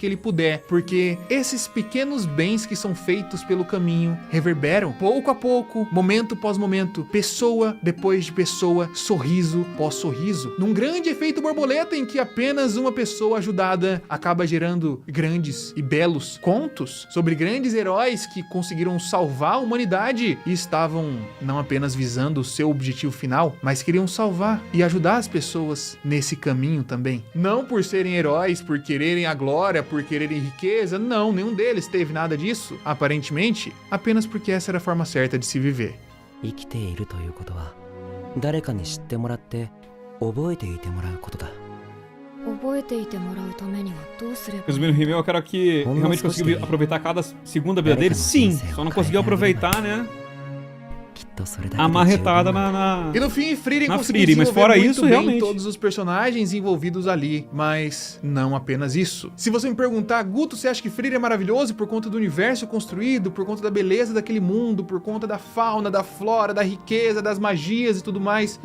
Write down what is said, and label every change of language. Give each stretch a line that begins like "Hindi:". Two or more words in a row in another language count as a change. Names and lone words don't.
Portuguese: ele puder, porque esses pequenos bens que são feitos pelo caminho reverberam pouco a pouco, momento após momento, pessoa depois de pessoa, sorriso pós sorriso, num grande efeito borboleta em que apenas uma pessoa ajudada acaba gerando grandes e belos contos sobre grandes heróis que conseguiram salvar a humanidade e estavam não apenas visando o seu objetivo final, mas queriam salvar e ajudar as pessoas nesse caminho também. Não por serem heróis, por quererem a glória, por quererem riqueza, não, nenhum deles teve nada disso, aparentemente, apenas porque essa era a forma certa de se viver.
Japanese: 生きているということは誰かに知ってもらって覚えていてもらうことだ。覚えていてもらうためにはどうすれば。
Portuguese: Resumindo o rímel, eu quero que realmente conseguiu aproveitar cada segundo da vida dele. Sim, só não conseguiu aproveitar, né?
Japanese: きっとそれだけで
Portuguese: A
Japanese: 十分
Portuguese: marretada
Japanese: だ
Portuguese: na... E no fim, Frieren Na conseguiu Frieren, mas desenvolver fora muito isso, bem realmente. todos os personagens envolvidos ali, mas não apenas isso. Se você me perguntar, Guto, você acha que Frieren é maravilhoso por conta do universo construído, por conta da beleza daquele mundo, por conta da fauna, da flora, da riqueza, das magias e tudo mais?